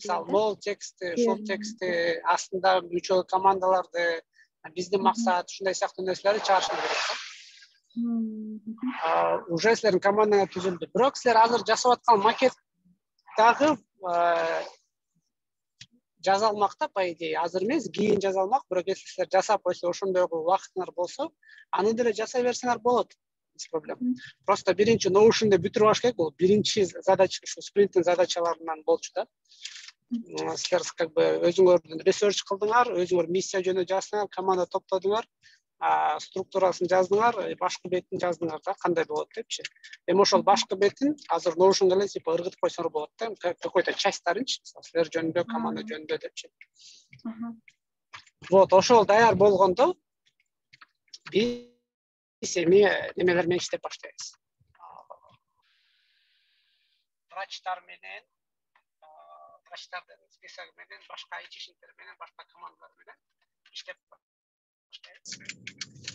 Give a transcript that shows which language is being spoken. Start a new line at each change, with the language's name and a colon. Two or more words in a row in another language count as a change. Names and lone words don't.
Kyrgyz: Мол тексти, ушул тексти астында үчөө командаларды, биздин максат ушундай сыяктуу нерселерди чыгарыш керек да. Уже силердин командаңар түзүлдү. Бирок силер азыр жасап аткан макет дагы жаза алмакта,
Russian: по идее,
Kyrgyz: азыр эмес, кийин жаза алмак, бирок если силер жасап койсо, ошондой убактыңар болсо, аны деле жасай берсеңер болот.
Russian: Без проблем.
Kyrgyz: Просто биринчи Notion'да бүтүрүп алыш керек, бул биринчи задача, ушу спринттин задачаларынан болчу да. Силер
Russian: как бы
Kyrgyz: өзүңөрдүн ресерч кылдыңар, өзүңөр миссия жөнүндө жаздыңар, команда топтодуңар, структурасын жаздыңар, башкы бетин жаздыңар да, кандай болот депчи. Эми ошол башкы бетин азыр Notion'да эле типа ыргытып койсоңор болот да, какой-то частьтарынчы, силер жөнүндө, команда жөнүндө депчи. Вот, ошол даяр болгондо биз эми немелер менен иштеп баштайбыз. Врачтар менен, врачтардын списоги менен, башка айтишниктер менен, башка командалар менен иштеп баштайбыз.